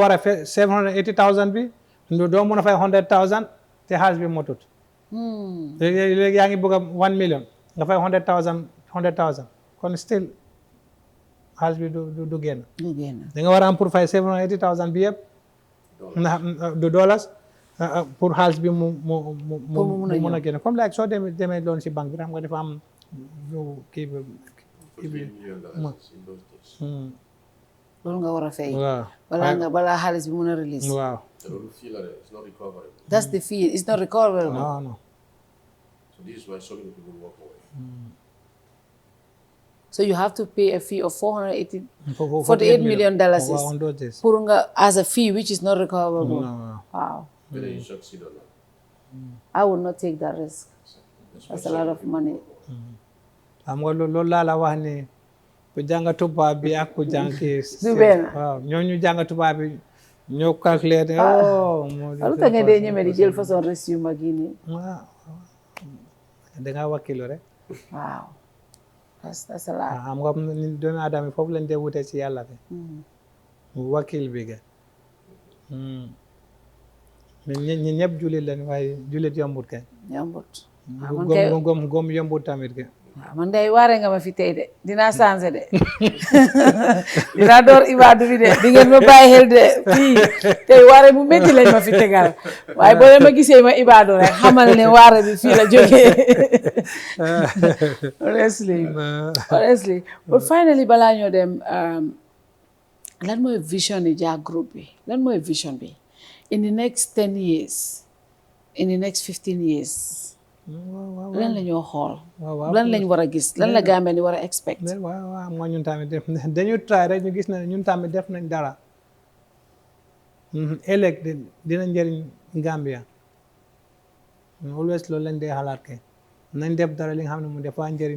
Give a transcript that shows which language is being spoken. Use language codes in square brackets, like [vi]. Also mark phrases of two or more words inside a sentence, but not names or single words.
[wo] war a fay 780,000 bi doo mun a fay 100,000 te xaalis bi motut léegi yaa ngi bëgg a 1 million nga fay 100,000 kon still xaalis bi du génn danga war a am pour fay 780,000 bi yëpp du dollars pour xaalis bi mu mun a génn comme like soo demee loon si banque bi xam nga dafa am kii bi loolu nga war a fay waaw balaa xaalis bi mun a release waaw [en] It's not recoverable. that's the fee it's not recoverable no So this is why so many people walk away. so you have to pay a fee of $48 million wow, on those days. [wo] pour nga [en] as a fee which is not recoverable No. wow Whether you succeed or not. I would not take that risk that's a lot of money [wo] xam nga loolu laa la wax ni ku jàng tubaab bi ak ku jàng kii du benn waaw ñooñu jàng tubaab bi ñoo calculer ne lu tax nga dee ñeme di jël façon risque yu mag yi nii waaw dangaa wakkilu rek [en] waaw that's a lot [wo] xam nga doomu aadama yi foofu lañ dee wute ci yàlla bi wakkil bi ga ñi ñëpp jullit lañ waaye jullit yombut kay yombut gom yombut tamit kay waaw man day waare nga ma fi tey de dinaa changé de dinaa door ibaadu bi de di ngeen ma bàyyi xel de fii tey waare bu métti lañ ma fi tegal waaye boo leen ma gisee ma ibaadu rek xamal ne waare bi fii la jógee [en] honestly but finally [wo] balaa ñoo dem lan mooy vision yi Jah group bi lan mooy vision bi [en] in the next 10 years in the next 15 years [wo] lan la ñoo xool lan lañ war a gis lan la Gambia ni war a expect waaw moo ñun tamit def dañu try rek ñu gis na ñun tamit def nañ dara ëllëg dina njëriñ Gambia always loolu lañ dee xalaat ke nañ def dara li nga xam ne mu dafa